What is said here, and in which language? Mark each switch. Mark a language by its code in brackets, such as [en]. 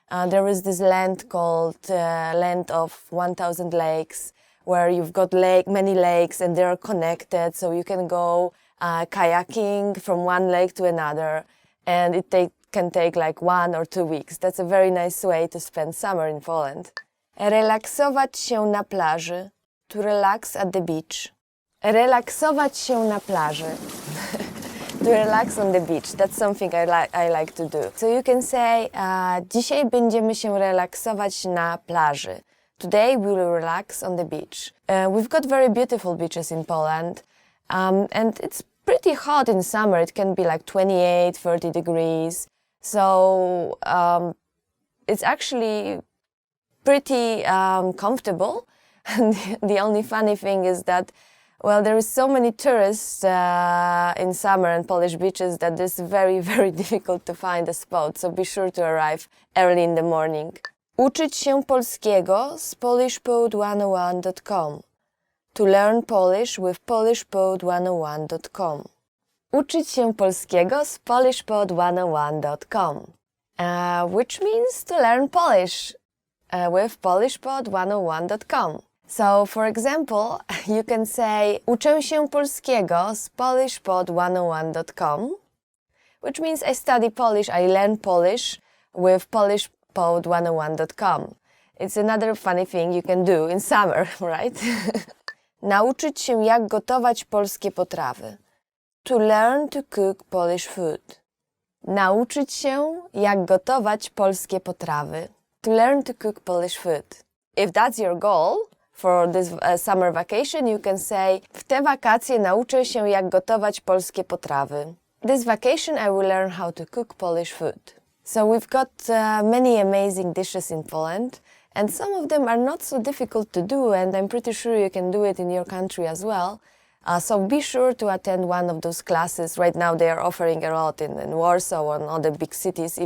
[en] There is this land called Land of 1000 Lakes, where you've got many lakes and they're connected, so you can go kayaking from one lake to another, and it can take like 1 or 2 weeks. That's a very nice way to spend summer in Poland. [pl] Relaksować się na plaży. [en] To relax at the beach. [pl] Relaksować się na plaży. [en] To relax on the beach. That's something I like to do. So you can say, [pl] dzisiaj będziemy się relaksować na plaży. [en] Today we will relax on the beach. We've got very beautiful beaches in Poland, and it's pretty hot in summer. It can be like 28, 30 degrees. So it's actually pretty comfortable. And the only funny thing is that, well, there is so many tourists in summer and Polish beaches that it's very, very difficult to find a spot. So be sure to arrive early in the morning. [pl] Uczyć się polskiego z polishpod101.com. [en] To learn Polish with polishpod101.com. [pl] Uczyć się polskiego z polishpod101.com. [en] Which means to learn Polish with polishpod101.com. So, for example, you can say [pl] uczę się polskiego z polishpod101.com, [en] which means I study Polish, I learn Polish with polishpod101.com. It's another funny thing you can do in summer, right? [pl] Nauczyć się jak gotować polskie potrawy. [en] To learn to cook Polish food. [pl] Nauczyć się jak gotować polskie potrawy. [en] To learn to cook Polish food. If that's your goal for this summer vacation, you can say [pl] w te wakacje nauczę się jak gotować polskie potrawy. [en] This vacation I will learn how to cook Polish food. So we've got many amazing dishes in Poland, and some of them are not so difficult to do, and I'm pretty sure you can do it in your country as well. So be sure to attend one of those classes. Right now they are offering a lot in Warsaw and other big cities.